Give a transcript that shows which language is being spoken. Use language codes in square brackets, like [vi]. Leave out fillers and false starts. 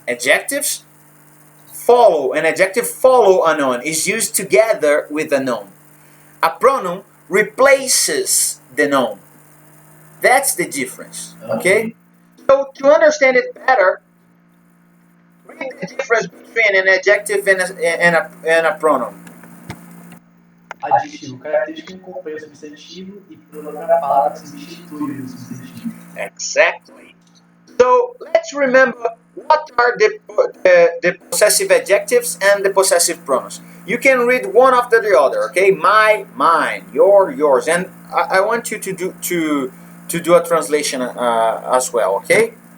[en] Adjectives follow, an adjective follow a noun, is used together with a noun. A pronoun replaces the noun. That's the difference. Okay? So to understand it better, read the difference between an adjective and a pronoun. [pt] Adjetivo, característica que acompanha o substantivo e pronoun é a palavra que substitui o substantivo. [en] Exactly. So let's remember what are the possessive adjectives and the possessive pronouns. You can read one after the other, okay? My, mine, your, yours, and I want you to do a translation as well, okay?